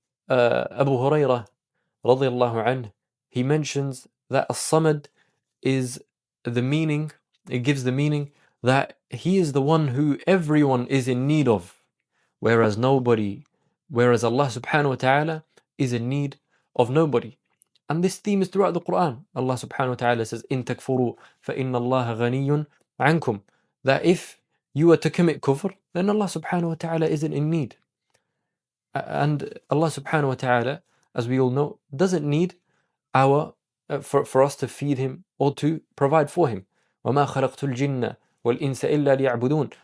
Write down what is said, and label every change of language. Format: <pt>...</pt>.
<en>Abu Hurairah radiyallahu anhu, he mentions that al-Samad is the meaning, it gives the meaning that he is the one who everyone is in need of, whereas Allah subhanahu wa ta'ala is in need of nobody. And this theme is throughout the Qur'an. Allah subhanahu wa ta'ala says,</en> <ar>إِن تَكْفُرُوا فَإِنَّ اللَّهَ غَنِيٌّ عَنْكُمْ.</ar> <en>That if you are to commit kufr, then Allah subhanahu wa ta'ala isn't in need. And Allah subhanahu wa ta'ala, as we all know, doesn't need for us to feed him or to provide for him.</en> <ar>وَمَا خَلَقْتُ الْجِنَّ وَالْإِنسَ إِلَّا لِيَعْبُدُونَ.</ar>